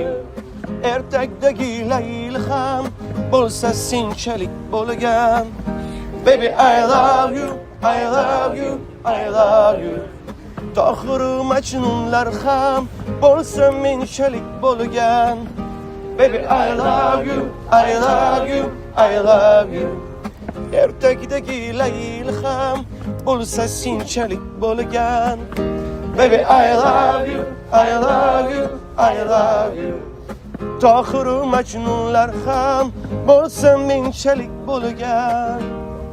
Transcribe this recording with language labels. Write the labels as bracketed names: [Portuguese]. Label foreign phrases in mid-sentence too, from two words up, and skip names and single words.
[Uzbek] Ertakdagi layli ham bo'lsa senchalik bo'lgan. [English] Baby I love you, I love you, I love you. [Uzbek] Tohiru majnunlar ham bo'lsa menchalik bo'lgan. [English] Baby I love you, I love you, I love you. [Uzbek] Ertakdagi layli ham bo'lsa senchalik bo'lgan. [English] Baby I love you, I love you, I love you. [Uzbek] Tohiru majnunlar ham bo'lsa menchalik bo'lgan.